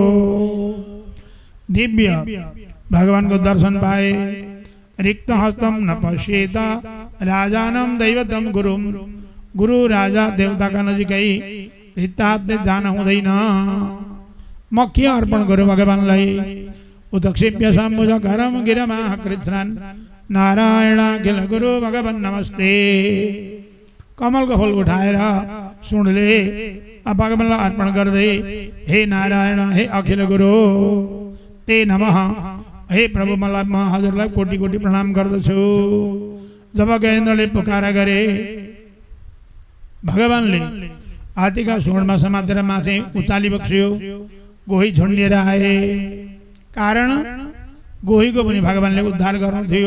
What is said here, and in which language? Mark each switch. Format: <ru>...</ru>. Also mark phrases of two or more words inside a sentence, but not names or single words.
<ne>दिव्य भगवानको दर्शन पाए।</ne> <sa>रिक्त हस्तम न पश्येत राजानम दैवतम गुरुम।</sa> <ne>गुरु राजा देवताका नजिकै रिक्त हातले जान हुँदैन। म के अर्पण गर्यो भगवानलाई?</ne> <sa>उदक्षिप्य सम्बुजकरम गिरमा कृष्णान नारायणाखिल गुरु भगवान नमस्ते।</sa> <ne>कमलको फूल उठाएर सुँडले भगवानलाई अर्पण गर्दै हे नारायण,</ne> <sa>हे अखिल गुरु ते नमः,</sa> <ne>हे प्रभु मलाई म हजुरलाई कोटि कोटि प्रणाम गर्दछु। जब गजेन्द्रले पुकार गरे भगवानले हात्तीका सुँडमा समातेर माथि उचाली बक्सियो। गोही झुन्डिएर आए। कारण गोहीको पनि भगवानले उद्धार गर्नु थियो।</ne>